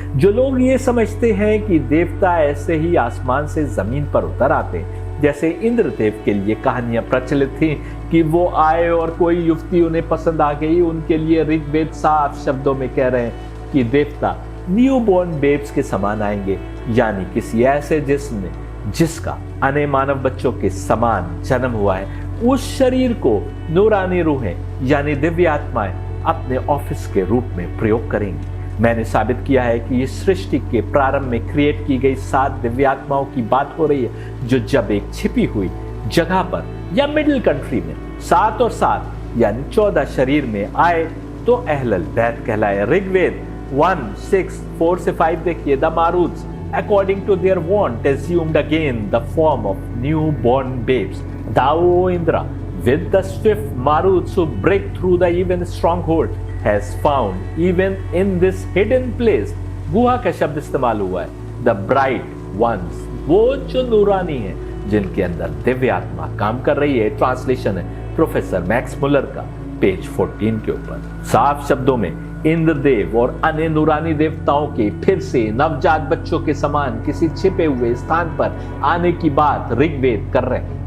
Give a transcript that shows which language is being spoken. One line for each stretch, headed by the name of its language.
Hindi: जो लोग ये समझते हैं कि देवता ऐसे ही आसमान से जमीन पर उतर आते हैं, जैसे इंद्रदेव के लिए कहानियां प्रचलित थी कि वो आए और कोई युवती उन्हें पसंद आ गई, उनके लिए ऋग्वेद साफ शब्दों में कह रहे हैं कि देवता न्यूबॉर्न बेब्स के समान आएंगे, यानी किसी ऐसे जिस्म में जिसका अन्य मानव बच्चों के समान जन्म हुआ है, उस शरीर को नूरानी रूहें यानी दिव्य आत्माएं अपने ऑफिस के रूप में प्रयोग करेंगी। मैंने साबित किया है कि इस सृष्टि के प्रारंभ में क्रिएट की गई 7 दिव्य आत्माओं की बात हो रही है, जो जब एक छिपी हुई जगह पर या मिडिल कंट्री में 7 और 7 यानी 14 शरीर में आए तो अहलल बैत कहलाए। ऋग्वेद 1:6-4 से 5 देखिए,
English: The Maruts according to their want assumed again the form of newborn babes. Thou, O Indra, with the swift maruts who break through the even stronghold, has found even in this hidden place.
Hindi: गुहा का शब्द इस्तेमाल हुआ है।
English: The bright ones,
Hindi: वो जो नूरानी है, जिनके अंदर दिव्य आत्मा काम कर रही है। ट्रांसलेशन है प्रोफेसर मैक्स मुलर का, पेज 14 के ऊपर। साफ शब्दों में इंद्रदेव और अन्य नूरानी देवताओं के फिर से नवजात बच्चों के समान किसी छिपे हुए स्थान पर आने की बात ऋग्वेद कर रहे हैं।